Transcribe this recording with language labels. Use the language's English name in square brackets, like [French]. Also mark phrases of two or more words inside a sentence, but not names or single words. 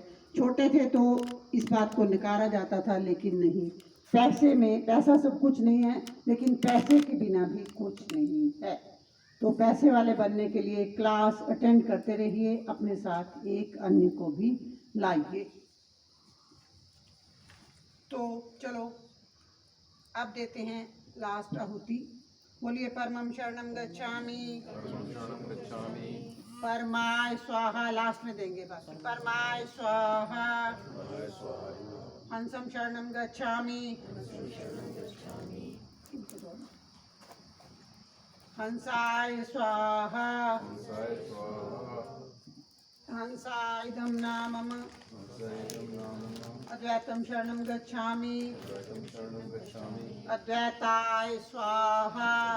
[Hindi] छोटे थे तो इस बात को नकारा जाता था, लेकिन नहीं, पैसे में, पैसा सब कुछ नहीं है, लेकिन पैसे के बिना भी कुछ नहीं है। तो पैसे वाले बनने के लिए क्लास अटेंड करते रहिए, अपने साथ एक अन्य को भी लाइए। तो चलो अब देते हैं लास्ट आहुति। [Sanskrit] बोलिए परमं शरणं गच्छामि, परमाय स्वाहा। [Hindi] लास्ट में देंगे बस, [Sanskrit] परमाय स्वाहा। हंसं शरणं गच्छामि, हंसाय स्वाहा। हंसाइदं नामम, अद्वैतं शरणं गच्छामि, अद्वैताय स्वाहा।